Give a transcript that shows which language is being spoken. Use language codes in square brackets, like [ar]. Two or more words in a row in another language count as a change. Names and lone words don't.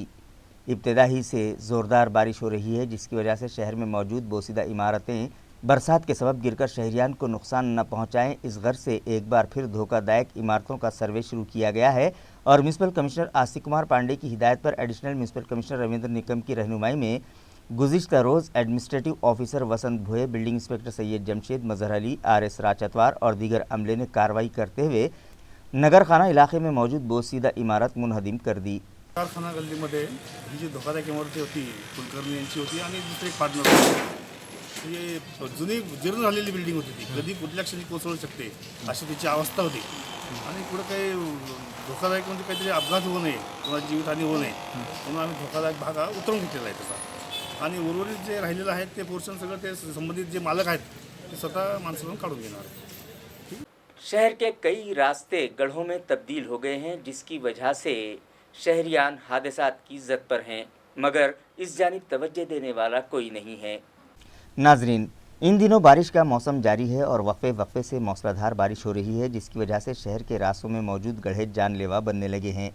[ur] ابتدا ہی سے زوردار بارش ہو رہی ہے، جس کی وجہ سے شہر میں موجود بوسیدہ عمارتیں برسات کے سبب گر کر شہریان کو نقصان نہ پہنچائیں، اس غرض سے ایک بار پھر دھوکہ دائق عمارتوں کا سروے شروع کیا گیا ہے اور [en] municipal commissioner [ur] آستک کمار پانڈے کی ہدایت پر [en] additional municipal commissioner [ur] رویندر نکم کی رہنمائی میں گزشتہ روز [en] administrative officer [ur] وسنت بھوئے، [en] building inspector [ur] سید جمشید، مظہر علی، RS راجتوار اور دیگر عملے نے کارروائی کرتے ہوئے نگر خانہ علاقے میں موجود بوسیدہ عمارت منہدم کر دی۔ [mr] कारखाना गल्लीमध्ये ही जी धोकादायक इमारती होती कुलकर्णी यांची होती आणि दुसरे एक पार्टनर होते। ही जुनी जीर्ण झालेली बिल्डिंग होती, ती कधी कुठल्या क्षणी कोसळू शकते अशी तिची अवस्था होती आणि पुढे काही धोकादायक म्हणजे काहीतरी अपघात होऊ नये, कोणाची जीवितहानी होऊ नये म्हणून आम्ही धोकादायक भाग उतरवून घेतलेला आहे तसा, आणि उर्वरित जे राहिलेलं आहे ते पोर्शन सगळं ते संबंधित जे मालक आहेत ते स्वतः माणसं काढून घेणार आहेत। [ur] شہر کے کئی راستے گڑھوں میں تبدیل ہو گئے ہیں، جس کی وجہ سے شہریان حادثات کی زد پر ہیں، مگر اس جانب توجہ دینے والا کوئی نہیں ہے. ناظرین، ان دنوں بارش کا موسم جاری ہے اور وقفے وقفے سے موسلادھار بارش ہو رہی ہے، جس کی وجہ سے شہر کے راستوں میں موجود گڑھے جان لیوا بننے لگے ہیں.